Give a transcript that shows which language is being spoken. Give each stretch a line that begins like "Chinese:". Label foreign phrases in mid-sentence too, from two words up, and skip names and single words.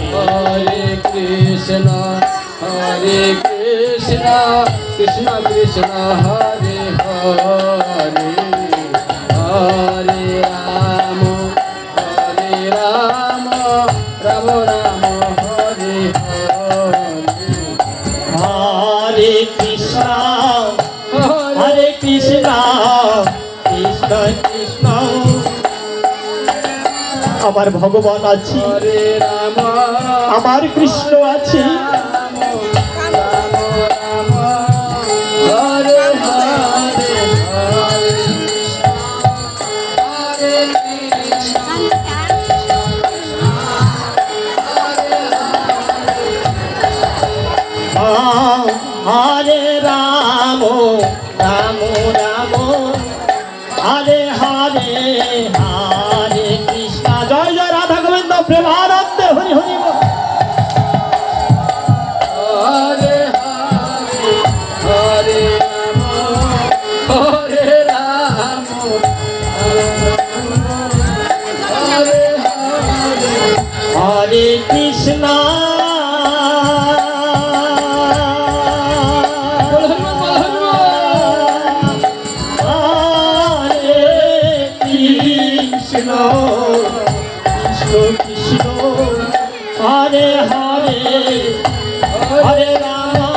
Sanskrit: Hare Krishna, Hare Krishna, Krishna Krishna, Hare Hare, Hare Rama, Hare Rama, Rama Rama, Hare Hare, হরে কৃষ্ণ Hare হরে কৃষ্ণ কৃষ্ণ কৃষ্ণ
Bangla: আমার ভগবান আছে
Sanskrit: Hare Rama,
Bangla: আমার কৃষ্ণ আছে
Sanskrit: Rama Rama, Hare Hare, Hare Krishna, Hare Krishna, হরে রাম রাম রাম হরে হরে হরে কৃষ্ণ
Bangla: জয় জয় রাধা গোবিন্দ প্রেমানন্দে হরি হরি বল।
Sanskrit: Hare Hare, Hare Rama, Hare Rama, Hare Hare, হরে কৃষ্ণ হরে কৃষ্ণ কৃষ্ণ কৃষ্ণ হরে হরে হরে রাম